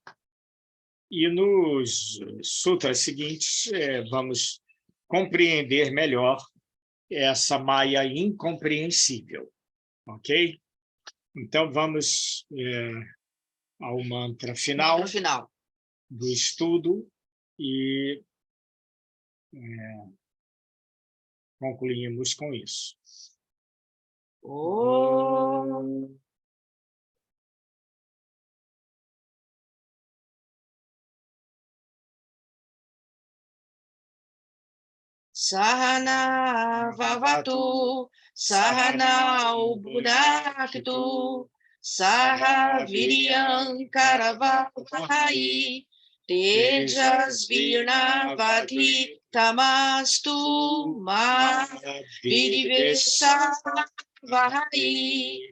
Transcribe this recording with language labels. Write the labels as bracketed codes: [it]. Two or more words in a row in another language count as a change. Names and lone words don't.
[pt] E nos sutras seguintes vamos compreender melhor essa Maya incompreensível. Ok? Então, vamos ao mantra final No final. do estudo e concluímos com isso. [sa] Om Sahana Vavatu, Sahana Ubhunaktu, Saha Viryam Karavahai, Tejas Virnavadhi Tamastu Ma Vidivesa Vahai.